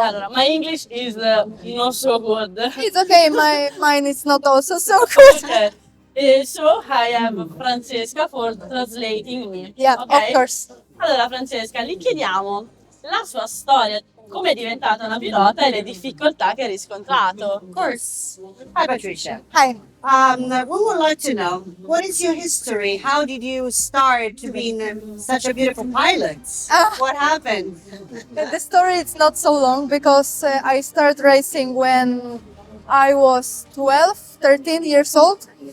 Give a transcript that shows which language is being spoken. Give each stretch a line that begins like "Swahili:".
English: Allora, my English is not so good. It's okay, mine is not also so good. Okay. So I have Francesca for translating me. Yeah, okay? of course.
Italian: Allora Francesca, gli chiediamo la sua storia, come è diventata una pilota e le difficoltà che ha riscontrato.
English: Of course. Hi, Patrycja. Hi. We would like to know, what is your history? How did you start to being such a beautiful pilot? What happened? The story is not so long because I started racing when I was 12, 13 years old.